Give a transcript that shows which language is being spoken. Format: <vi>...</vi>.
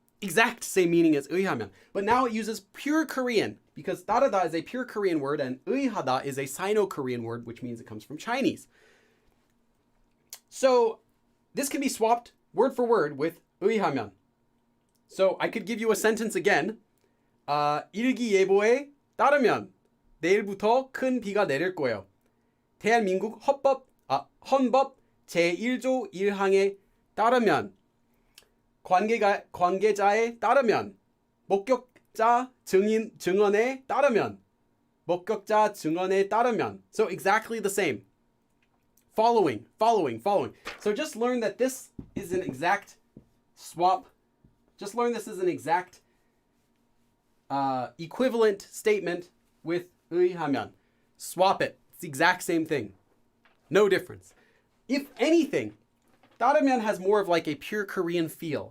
<en>exact same meaning as 의하면. But now it uses pure Korean because 따르다 is a pure Korean word and 의하다 is a Sino-Korean word, which means it comes from Chinese. So this can be swapped word for word with 의하면. So I could give you a sentence again.</en> <ko>일기예보에 따르면 내일부터 큰 비가 내릴 거예요. 대한민국 헌법 제1조 1항에 따르면 관계자에 따르면 목격자 증언에 따르면 목격자 증언에 따르면.</ko> <en>So exactly the same. Following. So just learn that this is an exact swap. Just learn this is an exact equivalent statement with 의하면. Swap it. It's the exact same thing. No difference. If anything, 따르면 has more of like a pure Korean feel.</en>